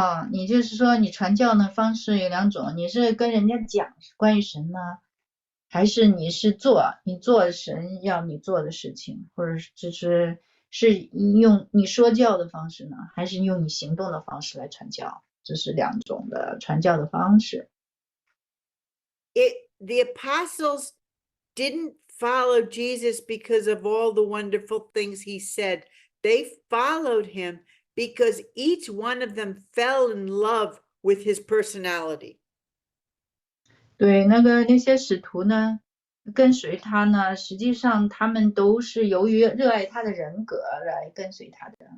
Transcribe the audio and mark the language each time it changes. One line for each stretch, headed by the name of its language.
Chinese: 你就是说你传教的方式有两种，你是跟人家讲关于神呢，还是你做神要你做的事情，或者是用你说教的方式呢，还是用你行动的方式来传教？这是两种的传教的方式。
English: The apostles didn't follow Jesus because of all the wonderful things he said. They followed him because each one of them fell in love with his personality.
Chinese: 对，那些使徒呢，跟随他呢，实际上他们都是由于热爱他的人格来跟随他的。